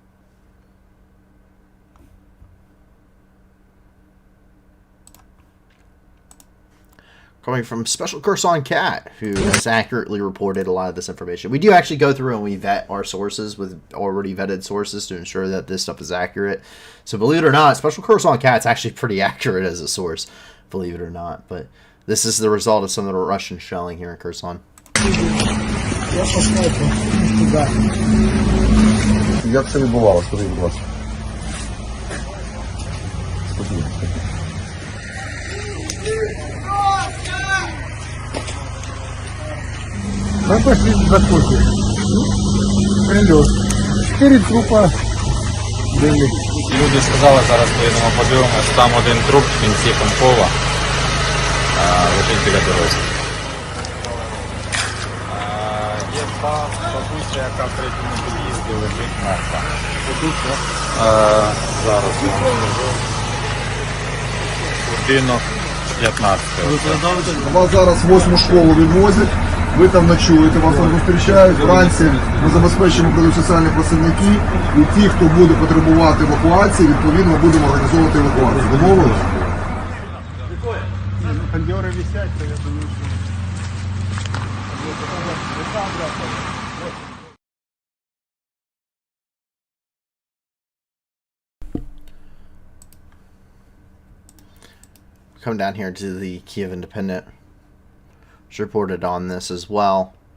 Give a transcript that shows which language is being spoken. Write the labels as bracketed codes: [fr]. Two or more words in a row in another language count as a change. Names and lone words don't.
[en] Coming from Special Kherson Cat, who has accurately reported a lot of this information. We do actually go through and we vet our sources with already vetted sources to ensure that this stuff is accurate. So believe it or not, Special Kherson Cat's actually pretty accurate as a source, believe it or not. But this is the result of some of the Russian shelling here in Kherson. [uk] Як це відбувалося? Скажіть, будь ласка. [ru] Мы пошли закупить. Прилет. 4 трупа были. Люди сказали, [uk] зараз поїдемо подивимось, там один труп в кінці Комкова лежить біля дороги. Є бабуся, яка в третьому під'їзді лежить мертва. Зараз будинок 15. Вас зараз в 8-му школу відвозять, ви там ночуєте, вас там зустрічають, вранці ми забезпечимо прийдуть соціальні працівники, і ті, хто буде потребувати евакуації, відповідно будемо організовувати евакуацію. Домовились? [ru] Кондеры висят, то я думаю, [en] Come down here to the Kiev Independent, which reported on this as well.